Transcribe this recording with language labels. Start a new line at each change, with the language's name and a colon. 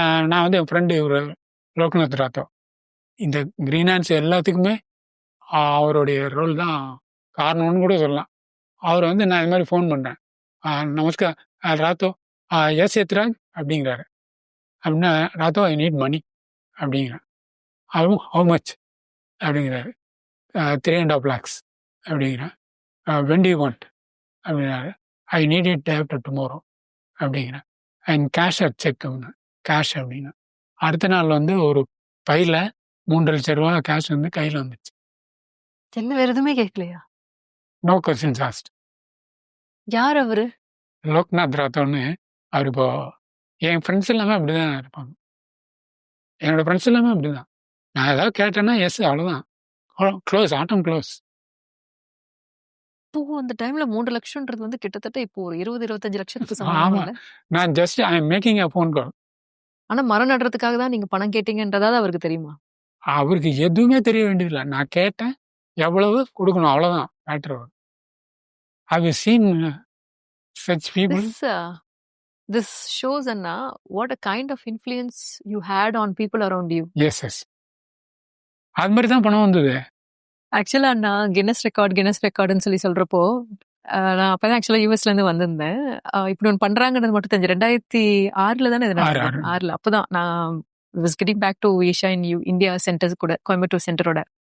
Tamil: நான் வந்து என் ஃப்ரெண்டு இவர் லோக்நாத் ராத்தோ, இந்த கிரீன் ஹேண்ட்ஸ் எல்லாத்துக்குமே அவருடைய ரோல் தான் காரணம்னு கூட சொல்லலாம். அவர் வந்து நான் இது மாதிரி ஃபோன் பண்ணுறேன், நமஸ்கார் ராத்தோ, எஸ் எத்ராஜ் அப்படிங்கிறாரு.
English: அப்படின்னா ராத்தோ I need money
Tamil: அப்படிங்கிறேன்.
English: How much அப்படிங்கிறாரு.
Tamil: 3.5 lakhs அப்படிங்கிறேன்.
English: when do you want
Tamil: அப்படின்னாரு.
English: I need it after tomorrow
Tamil: அப்படிங்கிறேன்.
English: And cash or cheque அப்படின்னா cash அப்படின்னா.
Tamil: அடுத்த நாள் வந்து ஒரு பையில் 3.5 லட்சம் ரூபா கேஷ் வந்து கையில் வந்துச்சு. என்ன வேற எதுவுமே கேட்கலையா?
English: No questions asked.
Tamil: யார் அவரு? லோக்நாத் ராத்தோன்னு அவர் இப்போ என் ஃப்ரெண்ட்ஸ் எல்லாமே அப்படிதான் இருப்பாங்க. என்னோட ஃப்ரெண்ட்ஸ் எல்லாமே அப்படிதான். நான் ஏதாவது கேட்டேன்னா எஸ் அவ்வளோதான். க்ளோஸ், ஆட்டம் க்ளோஸ். இப்போ அந்த டைம்ல 3 லட்சம்ன்றது வந்து கிட்டத்தட்ட இப்போ ஒரு 20, 25 லட்சத்துக்கு ஆமா. சமானமாம்ல?
English: நான் just I am making a phone call.
Tamil: ஆனா மரம் நடுறதுக்காக தான் நீங்க பணம் கேட்டீங்கன்றதாவது அவருக்கு தெரியுமா? அவருக்கு எதுவுமே தெரிய வேண்டியதில்ல. நான் கேட்டேன், எவ்வளவு குடுக்கணும் அவ்வளோதான் matter.
English: Have you seen such people? This shows அண்ணா what a kind of influence you had on people around you.
Tamil: S, S. அது மாதிரி தான் பணம் வந்தது. ஆக்சுவலா அண்ணா கின்னஸ் ரெக்கார்டுன்னு சொல்லி சொல்றப்போ நான் அப்பதான் ஆக்சுவலா யூஎஸ்ல இருந்து வந்திருந்தேன். இப்படி ஒன்று பண்றாங்கன்றது மட்டும் தெரிஞ்சு 2006 தானே இது நடந்தது. 6 அப்பதான் நான்
English: was getting back to Asia in
Tamil: India centres கூட கோயம்புத்தூர் சென்டரோட.